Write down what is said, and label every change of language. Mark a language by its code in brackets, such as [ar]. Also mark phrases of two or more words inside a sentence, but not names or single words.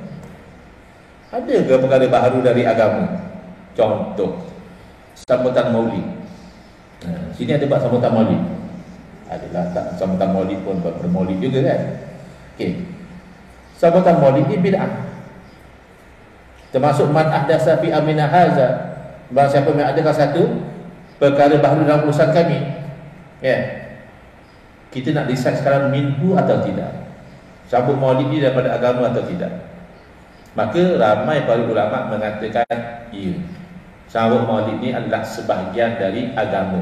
[ms] Ada ke perkara baru dari agama? Contoh, sambutan maulid. Sini ada buat sambutan maulid. Adalah tak sambutan maulid pun buat bermaulid juga kan. Okey. Sambutan maulid ni bid'ah. [ar] Termasuk من أحدث في أمرنا هذا, [ms] barang siapa yang adakan satu perkara baru dalam urusan kami. Ya. Kita nak decide sekarang minhu atau tidak. Sambut maulid ni daripada agama atau tidak. Maka ramai para ulama mengatakan ya. Sambut maulid ni adalah sebahagian dari agama.